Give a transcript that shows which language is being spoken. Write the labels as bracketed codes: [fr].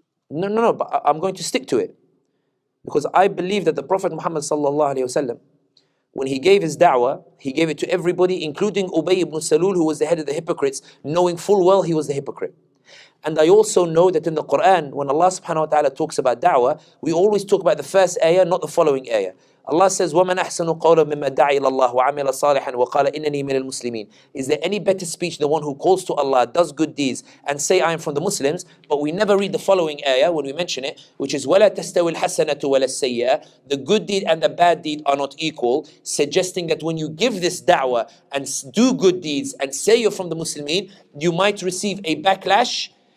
[en] No, but I'm going to stick to it. Because I believe that the Prophet Muhammad ﷺ, when he gave his da'wah, he gave it to everybody, including Ubay ibn Salul, who was the head of the hypocrites, knowing full well he was the hypocrite. And I also know that in the Quran, when Allah subhanahu wa ta'ala talks about da'wah, we always talk about the first ayah, not the following ayah. Allah says, [ar] وَمَنْ أَحْسَنُ قَوْلًا مِمَّا دَعَى إِلَى اللَّهِ وَعَمِلَ صَالِحًا وَقَالَ إِنَّنِي مِنَ الْمُسْلِمِينَ. [en] Is there any better speech than the one who calls to Allah, does good deeds, and say, I am from the Muslims? But we never read the following ayah when we mention it, which is, [ar] وَلَا تَسْتَوِي الْحَسَنَةُ وَلَا السَّيِّئَةُ. [en] The good deed and the bad deed are not equal, suggesting that when you give this da'wah and do good deeds and say you're from the Muslimin, you might receive a backlash.